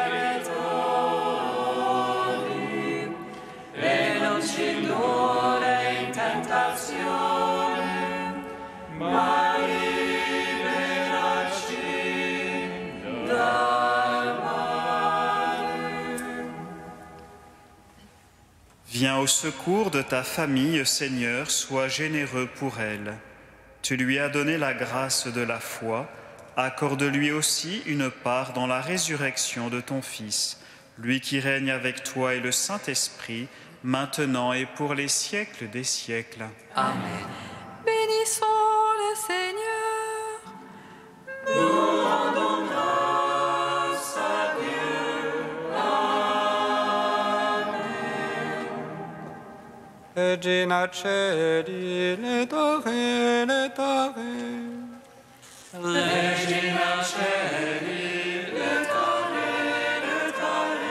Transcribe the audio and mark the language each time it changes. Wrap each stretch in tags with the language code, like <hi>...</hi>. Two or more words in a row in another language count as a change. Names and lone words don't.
<it>debitori, e non ci indurre in tentazione, ma liberaci dal male.</it> <fr>Viens au secours de ta famille, Seigneur, sois généreux pour elle. Tu lui as donné la grâce de la foi, accorde-lui aussi une part dans la résurrection de ton Fils, lui qui règne avec toi et le Saint-Esprit, maintenant et pour les siècles des siècles. Amen. Bénissons le Seigneur. Nous rendons grâce à Dieu. Amen.</fr> <la>Regina Celi, letare, letare. Regina Celi, letare, letare.</la>